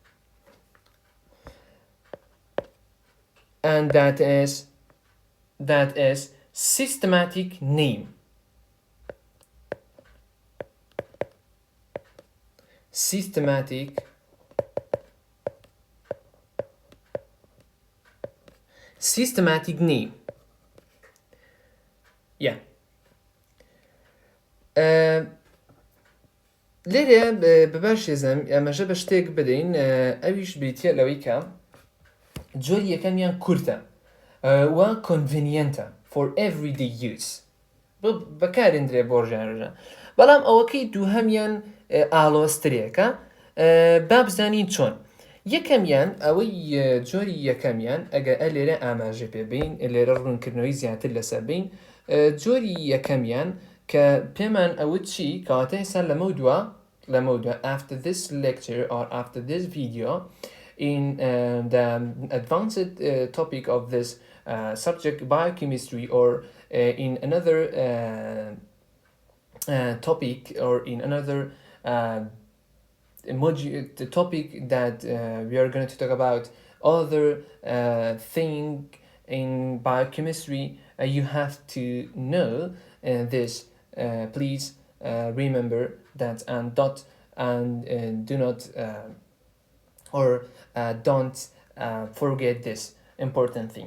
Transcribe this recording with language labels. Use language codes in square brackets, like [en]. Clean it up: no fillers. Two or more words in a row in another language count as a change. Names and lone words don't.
[en] And that is systematic name. Systematic name. Yeah. [ckb] لێرە بەباشێزم ئەمەژە بە شتێک بدەین ئەویش بریتیه لەوەیکە جۆری یەکەمیان کورتە و [en] convenientە for everyday use [ckb] بەکارێندرێ بۆ ڕۆژانە ڕۆژان. بەڵام ئەوەکەی دووهەمیان ئالۆسترێکە با بزانین چۆن. یەکەمیان ئەوەی جۆری یەکەمیان ئەگە لێرە ئاماژە پێبین لێرە ڕوونکردنەوەی زیاتر لەسەر بین جۆری یەکەمیان کە پێمان ئەوت چی کەواتە ئێستا لەمە دووە [en] after this lecture or after this video in the advanced topic of this subject biochemistry or in another topic or in another the topic that we are going to talk about other thing in biochemistry you have to know this please remember that and do not or don't forget this important thing.